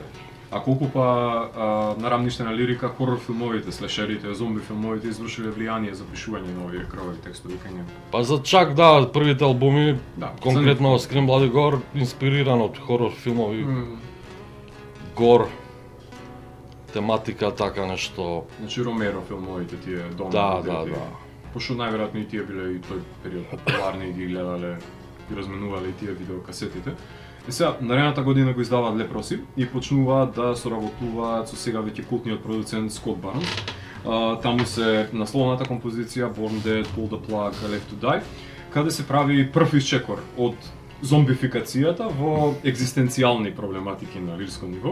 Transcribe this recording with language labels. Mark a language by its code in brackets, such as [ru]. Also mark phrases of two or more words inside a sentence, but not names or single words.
[mk] А колку па на рамништена лирика, хорор филмовите, слешерите, зомби филмовите извршиле влијание за пишување на овие крвави текстови кај него? Па за чак да, првите албуми, Да, конкретно Scream Bloody Gore, инспириран од хорор филмови, гор, тематика, така нешто. Значи Ромеро филмовите тие Dawn Да, of the да, Dead, да. Пошто најверојатно и тие биле и тој период популарни и ги гледале и разменувале и тие видеокасетите. И сега, наредната година го издаваат Leprosy и почнуваат да соработуваат со сега веќе култниот продуцент Скот Барнс. Таму се насловната композиција Born Dead, Pull the Plug, Left to Die, каде се прави прв исчекор од зомбификацијата во екзистенцијални проблематики на лирско ниво.